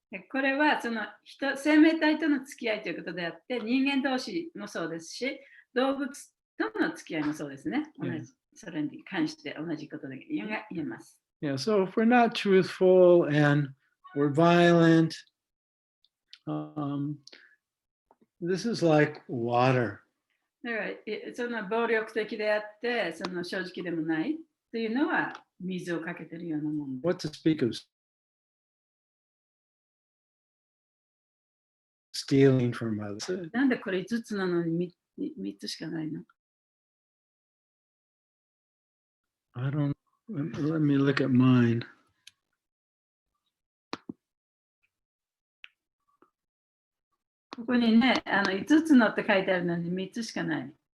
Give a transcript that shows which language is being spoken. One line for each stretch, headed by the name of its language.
Japanese: これはその生命体との付き合いということであって、人間同士もそうですし、動物との付き合いもそうですね。それに関して同じことで言えます。
English: Yeah, so if we're not truthful and we're violent, this is like water.
Japanese: だからその暴力的であって、その正直でもないというのは水をかけているようなもの。
English: What to speak of stealing from others?
Japanese: なんでこれ5つなのに 3つしかないの？
English: I don't. Let me look at mine.
Japanese: ここにね、5つのって書いてあるのに3つしかない。